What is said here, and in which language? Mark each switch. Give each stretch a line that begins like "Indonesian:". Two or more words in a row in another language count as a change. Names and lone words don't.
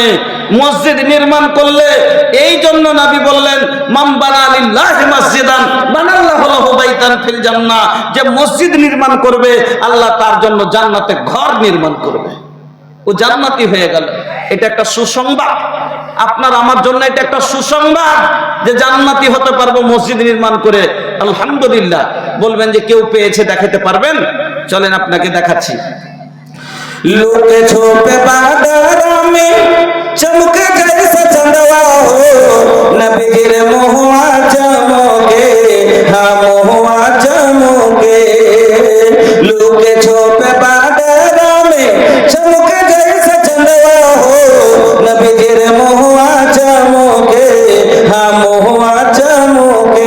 Bangla: মসজিদ নির্মাণ করলে, এই জন্য নবী বললেন,
Arabic: من بنى لله مسجدا بنى الله له بيتا في الجنة,
Bangla: যে মসজিদ নির্মাণ করবে আল্লাহ তার জন্য জান্নাতে ঘর নির্মাণ করবে, ও জান্নাতি হয়ে গেল। এটা একটা সুসংবাদ আপনার আমার জন্য, এটা একটা সুসংবাদ যে জান্নাতি হতে পারবো মসজিদ নির্মাণ করে। আলহামদুলিল্লাহ। বলবেন যে কেউ পেয়েছে, দেখাতে পারবেন? চলেন আপনাকে দেখাচ্ছি।
Bhojpuri: लुके छुपे बादर में चमके जैसे चंदवा हो, नबी गिरे महुआ चमके, हाँ महुआ चमके। लुके छुपे बादर में चमके जैसे चंदवा हो, नबी गिरे महुआ चमके, हाँ महुआ चमके।